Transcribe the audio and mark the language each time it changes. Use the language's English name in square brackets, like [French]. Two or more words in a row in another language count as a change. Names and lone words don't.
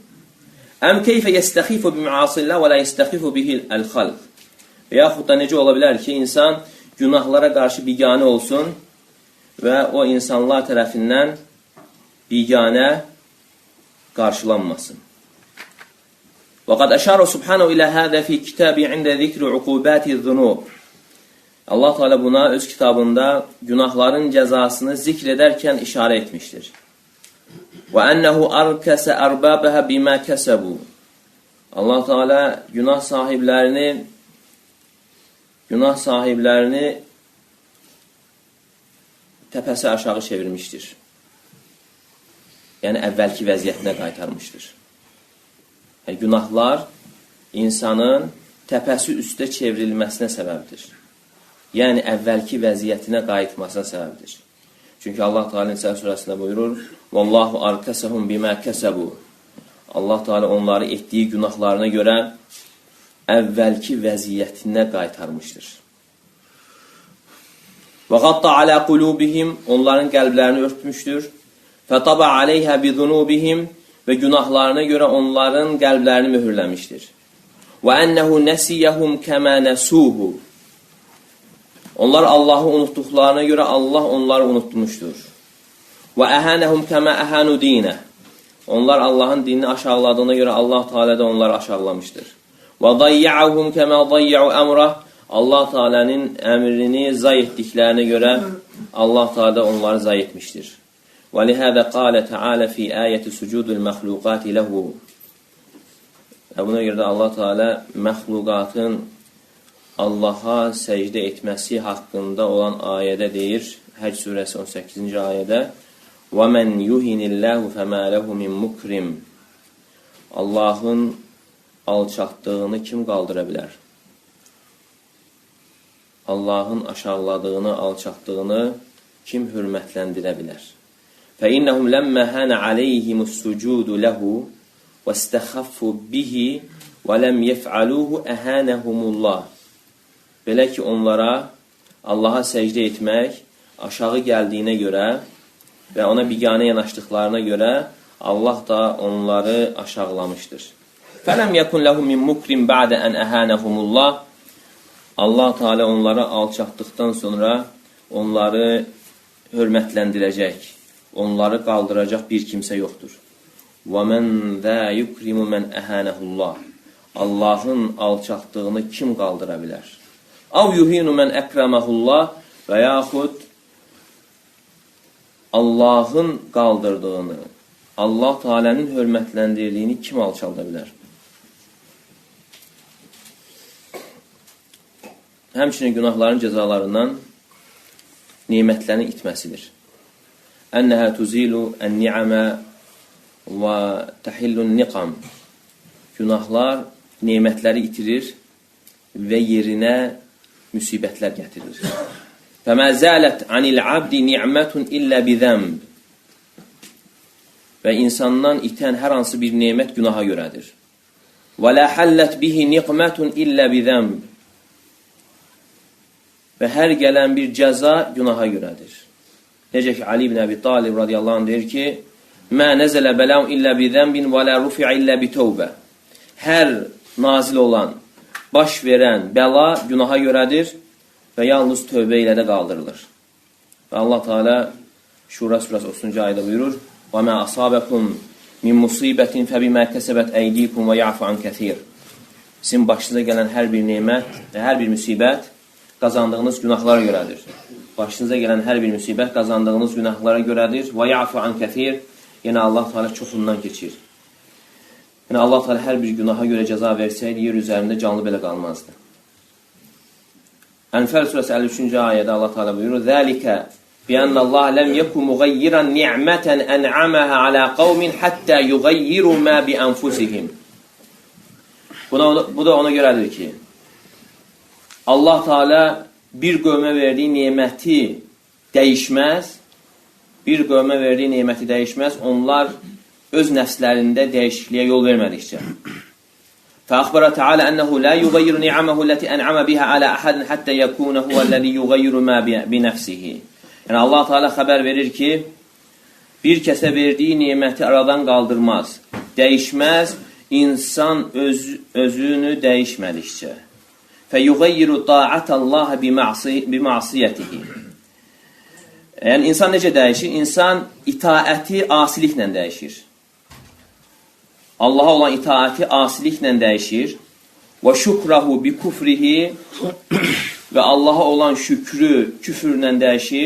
[Arabic] أم كيف يستخف بمعاصي الله ولا يستخف به الخلق. [Azerbaijani] Və yaxud da necə ola bilər ki, insan günahlara qarşı biganə olsun və o insanlar tərəfindən biganə qarşılanmasın. [Arabic] وقد أشار سبحانه إلى هذا في كتابه عند ذكر عقوبات الذنوب. [Azerbaijani] Allah Teala buna öz kitabında günahların cəzasını zikr edərkən işarə etmişdir. [Arabic] وَأَنَّهُ أَرْكَسَ أَرْبَابَهَا بِمَا كَسَبُوا. [Azerbaijani] Allah Teala günah sahiblərini təpəsi aşağı çevirmişdir. Yəni əvvəlki vəziyyətinə qaytarmışdır. Yəni, günahlar insanın təpəsi üstə çevrilməsinə səbəbdir. Yəni, əvvəlki vəziyyətinə qayıtmasına səbəbdir. Çünki Allah Teala Nisa surəsində buyurur, [Arabic] وَاللّٰهُ أَرْكَسَهُمْ بِمَا كَسَبُوا. [Azerbaijani] Allah Teala onları etdiyi günahlarına görə əvvəlki vəziyyətinə qaytarmışdır. [Arabic] وَغَطَّ عَلَى قُلُوبِهِمْ. [Azerbaijani] Onların qəlblərini örtmüşdür. [Arabic] فَطَبَ عَلَيْهَا بِذُنُوبِهِمْ. [Azerbaijani] Və günahlarına görə onların qəlblərini mühürləmişdir. [Arabic] وَأَنَّهُ نَسِيَهُمْ كَمَا نَسُوهُ. [Azerbaijani] Onlar Allah'ı unuttuklarına görə Allah onları unutmuşdur. [Arabic] وَأَهَانَهُمْ كَمَا أَهَانُ دِينَهُ. [Azerbaijani] Onlar Allah'ın dinini aşağıladığına görə Allah Teala da onları aşağılamışdır. [Arabic] وَضَيَّعَهُمْ كَمَا ضَيَّعُوا أَمْرَهُ. [Azerbaijani] Allah Teala'nın əmrini zay etdiklərinə görə Allah Teala da onları zay etmişdir. [Arabic] وَلِهَذَا قَالَ تَعَالَ فِي آيَةِ سُجُودُ الْمَخْلُوقَاتِ لَهُ. [Azerbaijani] Buna görə də Allah Teala məxluqatın Allaha səcdə etməsi haqqında olan ayədə deyir, Həc surəsi 18-ci ayədə, [Arabic] وَمَنْ يُهِنِ اللّٰهُ فَمَا لَهُ مِنْ مُكْرِمٍ. [Azerbaijani] Allahın alçatdığını kim qaldıra bilər? Allahın aşağıladığını, alçatdığını kim hürmətləndirə bilər? [Arabic] فَإِنَّهُمْ لَمَّا هَانَ عَلَيْهِمُ السُّجُودُ لَهُ وَاسْتَخَفُّوا بِهِ وَلَمْ يَفْعَلُوهُ أَهَانَهُمُ اللّٰهُ. [Azerbaijani] Belə ki, onlara Allaha səcdə etmək aşağı gəldiyinə görə və ona biganə yanaşdıqlarına görə Allah da onları aşağılamışdır. [Arabic] فَلَمْ يَكُنْ لَهُمْ مِنْ مُكْرِمْ بَعْدَ أَنْ أَهَانَهُمُ اللّٰهُ. [Azerbaijani] Allah Teala onları alçatdıqdan sonra onları hörmətləndirəcək, onları qaldıracaq bir kimsə yoxdur. [Arabic] وَمَنْ ذَا يُكْرِمُ مَنْ أَهَانَهُ اللّٰهُ. [Azerbaijani] Allahın alçatdığını kim qaldıra bilər? [Arabic] اَوْ يُهِينُ مَنْ أَكْرَمَهُ اللّٰهُ. [Azerbaijani] Və yaxud Allahın qaldırdığını, Allah Teala'nın hörmətləndirdiyini kim alçalda bilər? Həmçinin günahların cəzalarından nimətlərin itməsidir. [Arabic] أنها تزيل النعم وتحل النقم. [Azerbaijani] Günahlar nimətləri itirir və yerinə müsibətlər gətirir. [Arabic] فَمَا زَالَتْ عَنِ الْعَبْدِ نِعْمَةٌ إِلَّا بِذَنْبٍ [Azerbaijani] Və insandan itən hər hansı bir nemət günaha görədir. [Arabic] وَلَا حَلَّتْ بِهِ نِقْمَةٌ إِلَّا بِذَنْبٍ [Azerbaijani] Və hər gələn bir cəza günaha görədir. Necə ki, Ali ibn Əbi Talib [Arabic] رضي الله عنه [Azerbaijani] deyir ki, [Arabic] مَا نَزَلَ بَلَوْ إِلَّا بِذَنْبٍ وَلَا رُفِعَ إِلَّا بِتَوْبَةٍ [Azerbaijani] Hər nazil olan, baş verən bəla günaha görədir və yalnız tövbə ilə də qaldırılır. Və Allah Teala Şura surəsi 30-cu ayda buyurur, [Arabic] وَمَا أَصَابَكُمْ مِنْ مُصِيبَةٍ فَبِمَا كَسَبَتْ أَيْدِيكُمْ وَيَعْفُ عَنْ كَثِيرٍ [Azerbaijani] Sizin başınıza gələn hər bir nemət və hər bir müsibət qazandığınız günahlara görədir. Başınıza gələn hər bir müsibət qazandığınız günahlara görədir. [Arabic] وَيَعْفُ عَنْ كَثِيرٍ [Azerbaijani] Yəni Allah Teala çoxundan keçir. Yəni Allah Teala hər bir günaha görə cəza versəydi, yer üzərində canlı belə qalmazdı. Ənfəl surəsi 53-cü ayədə Allah Teala buyurur, [Arabic] ذَلِكَ بِأَنَّ اللّٰهَ لَمْ يَكُ مُغَيِّرًا نِعْمَةً أَنْعَمَهَا عَلَى قَوْمٍ حَتَّى يُغَيِّرُوا مَا بِأَنْفُسِهِمْ [Azerbaijani] Bu da ona görədir ki, Allah Teala bir qövmə verdiyi neməti dəyişməz, onlar öz nəfslərində dəyişikliyə yol vermədikcə. [Arabic] فأخبر تعالى أنه لا يغير نعمه التي أنعم بها على أحد حتى يكون هو الذي يغير ما بنفسه. [Azerbaijani] Yəni Allah Teala xəbər verir ki, bir kəsə verdiyi neməti aradan qaldırmaz, dəyişməz, insan özünü dəyişmədikcə. [Arabic] فَيُغَيِّرُ طَاعَةَ اللّٰهَ بِمَعْصِيَتِهِ [Azerbaijani] Yəni insan necə dəyişir? İnsan itaəti asiliklə dəyişir. Allaha olan itaəti asiliklə dəyişir. Və [Arabic] شكره بكفره [Azerbaijani] və Allaha olan şükrü küfürlə dəyişir.